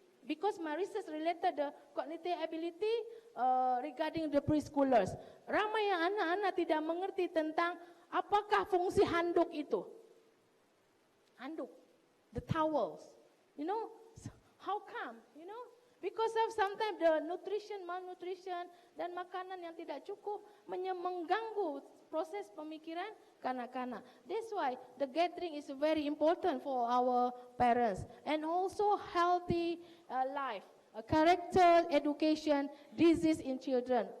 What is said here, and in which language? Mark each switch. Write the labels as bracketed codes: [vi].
[en] Because my research related the cognitive ability regarding the preschoolers. [ms] Ramai yang anak-anak tidak mengerti tentang apakah fungsi handuk itu. [en] Handuk, the towels, you know. How come? You know, because of sometimes the malnutrition [ms] dan makanan yang tidak cukup mengganggu proses pemikiran kanak-kanak. [en] That's why the gathering is very important for our parents, and also healthy life, character education, disease in children.